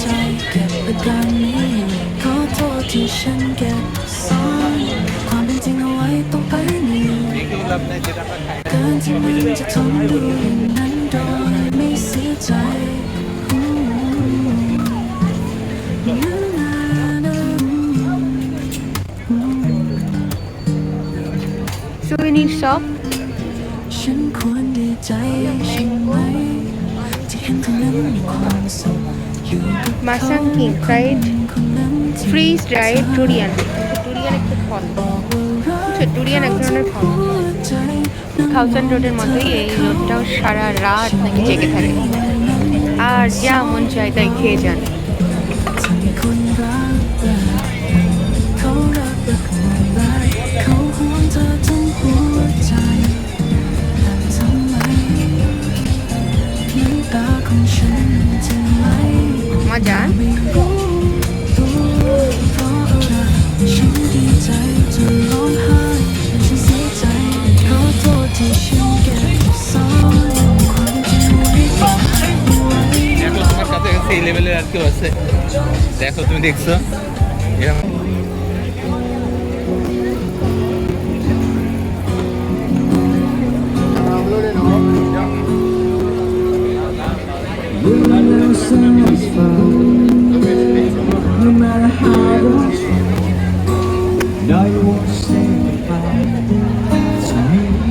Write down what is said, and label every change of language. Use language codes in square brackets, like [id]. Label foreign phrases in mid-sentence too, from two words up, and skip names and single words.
[th] ขอโทษที่ฉันเก็บซ่อนความเป็นจริงเอาไว้ต้องไปนี่ [bn] এগুলো আপনার যেটা আমরা খাই না। [th] เกินที่มันจะทนดูอย่างนั้นโดยไม่เสียใจ [en] Souvenir shop [th] ฉันควรดีใจใช่ไหมที่เห็นเธอนั้นมีความสุขอยู่กับ [en] Masang King Fried [th] คนนั้นที่ [en] Freeze Dried Durian. [bn] Durian একটা ফল। Durian এক ধরনের ফল। [en] thousand road [bn] মতোই এই রোডটাও সারা রাত নাকি জেগে থাকে। আর যা মন চায় তাই খেয়ে যান। [th] คนรักเขารักแบบเขาห่วงเธอทั้งหัวใจแต่ทำไมน้ำตาของฉันจะไหล [bn] মজা। [th] ไม่รู้ตัวเพราะอะไรฉันดีใจจนร้องไห้ฉันเสียใจขอโทษที่ฉันเก็บซ่อนความจริงไว้ต้องให้ไว้ [bn] দেখো তোমার কাছাকাছি এই লেভেলের আর কেউ আছে? দেখো তুমি দেখছো এরকম [en] No matter how much no, you won't say goodbye to me.